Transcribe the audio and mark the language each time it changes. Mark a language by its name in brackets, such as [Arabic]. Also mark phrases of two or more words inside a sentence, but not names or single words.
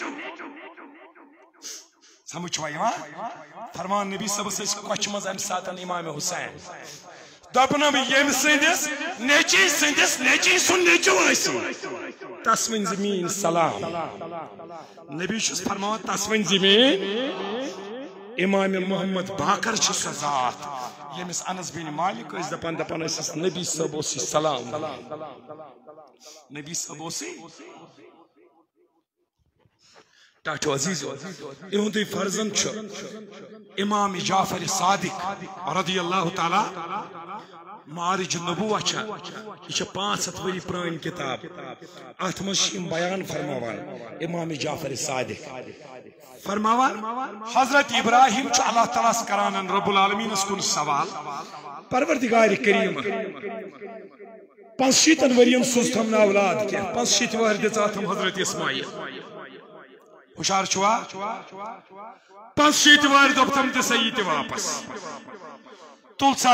[Kashmiri] سمجھ چھوا یِوان فرمان نبی صٲبس ٲسۍ کۄچھِ منٛز امہِ ساتہٕ امام حسین دوٚپنم ییٚمہِ سٕنٛدِس نیٚچی سٕنٛدِس نیٚچی سُنٛد نیٚچوٗ ٲسِو تس ؤنۍ زِ میٲنۍ سلام نبی چھُس فرماوان تس ؤنۍ زِ میٲنۍ امام محمد باقر چھُ سۄ ذات ییٚمِس انس بن مالک ٲسۍ دپان ٲسِس نبی صٲب اوسُے سلام نبی صٲب اوسُے ٹاٹھو عزیزو اِہُنٛدُے فرزن چھُ امام جعفر صادق [Arabic] رضی اللہ تعالیٰ [Kashmiri] معارج النبوہ چھا یہ چھا 500 ؤری پرٲنۍ کتاب اتھ منٛز چھِ یِم بیان فرماوان امام جعفر صادق فرماوان حضرت ابراہیم چھُ اللہ تعالیٰ کران رب العالمینس کُن سوال پروردگار کریم 65 ؤرین سوزتھم نہٕ اولاد کینٛہہ 65 وہر دِژ اتھم حضرت اسماعیل ہوشیار چھوا 65 وہر دوٚپتم دِسا یہِ تہِ واپس تُل سا